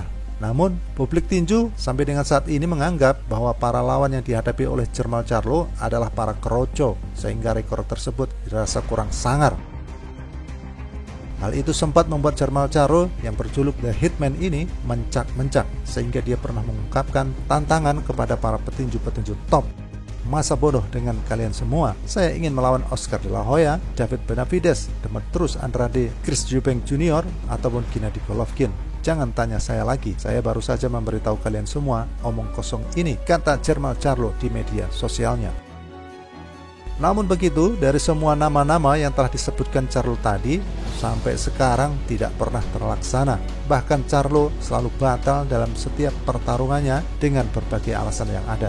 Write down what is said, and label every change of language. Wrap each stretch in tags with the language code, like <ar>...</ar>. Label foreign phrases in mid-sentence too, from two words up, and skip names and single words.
<id>Namun, publik tinju sampai dengan saat ini menganggap bahwa para lawan yang dihadapi oleh Jermall Charlo adalah para keroco, sehingga rekor tersebut dirasa kurang sangar. Hal itu sempat membuat Jermall Charlo yang berjuluk The Hitman ini mencak-mencak, sehingga dia pernah mengungkapkan tantangan kepada para petinju-petinju top. Masa bodoh dengan kalian semua, saya ingin melawan Oscar De La Hoya, David Benavidez, Demetrius Andrade, Chris Eubank Jr., ataupun Gennady Golovkin. Jangan tanya saya lagi, saya baru saja memberitahu kalian semua omong kosong ini, kata Jermall Charlo di media sosialnya. Namun begitu, dari semua nama-nama yang telah disebutkan Charlo tadi, sampai sekarang tidak pernah terlaksana. Bahkan Charlo selalu batal dalam setiap pertarungannya dengan berbagai alasan yang ada.</id>